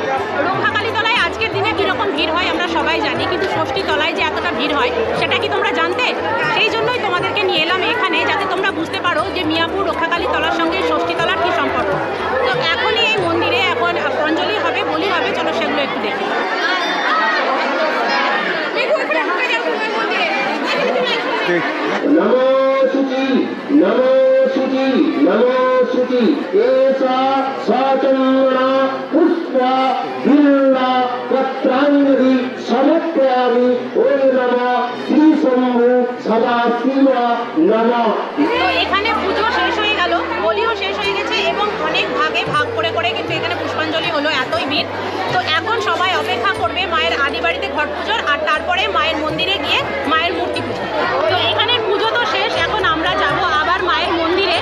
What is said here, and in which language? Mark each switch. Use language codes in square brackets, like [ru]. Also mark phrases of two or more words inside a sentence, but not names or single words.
[bn] রক্ষাকালী তলায় আজকের দিনে কীরকম ভিড় হয় আমরা সবাই জানি, কিন্তু ষষ্ঠী তলায় যে এতটা ভিড় হয় সেটা কি তোমরা জানতে? সেই জন্যই তোমাদেরকে নিয়ে এলাম এখানে, যাতে তোমরা বুঝতে পারো যে মিয়াপুর রক্ষাকালী তলার সঙ্গে ষষ্ঠী তলার কী সম্পর্ক। তো এখনই এই মন্দিরে এখন অঞ্জলি হবে, বলি হবে, চলো সেগুলো একটু দেখি। [sa] नमो शुचि नमो शुचि नमो शुचि एषा स्वचन्द्रा पुष्पा बिल्ला पत्रांजलि समर्पयामि ओम नमः श्री शंभु सदाशिव नमः। [bn] তো এখানে পুজো শেষ হয়ে গেল, বলিও শেষ হয়ে গেছে এবং অনেক ভাগে ভাগ করে করে কিন্তু এখানে পুষ্পাঞ্জলি হলো, এতই ভিড়। তো এখন সবাই অপেক্ষা করবে মায়ের আদি বাড়িতে ঘট পুজোর আর তারপরে মায়ের মন্দিরে গিয়ে মায়ের মূর্তি পুজো। তো এখানে পুজো তো শেষ, এখন আমরা যাব আবার মায়ের মন্দিরে।